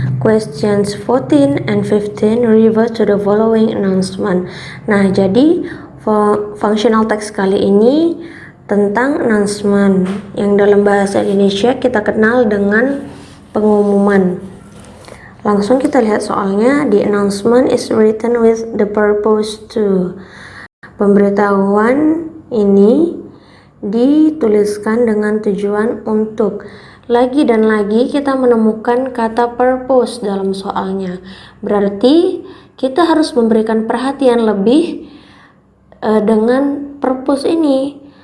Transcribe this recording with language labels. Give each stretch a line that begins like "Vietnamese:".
English: Questions 14 and 15 refer to the following announcement.
Indonesian: Nah, jadi functional text kali ini tentang announcement yang dalam bahasa Indonesia kita kenal dengan pengumuman. Langsung kita lihat soalnya.
English: The announcement is written with the purpose to.
Indonesian: Pemberitahuan ini dituliskan dengan tujuan untuk. Lagi dan lagi kita menemukan kata purpose dalam soalnya. Berarti kita harus memberikan perhatian lebih dengan purpose ini.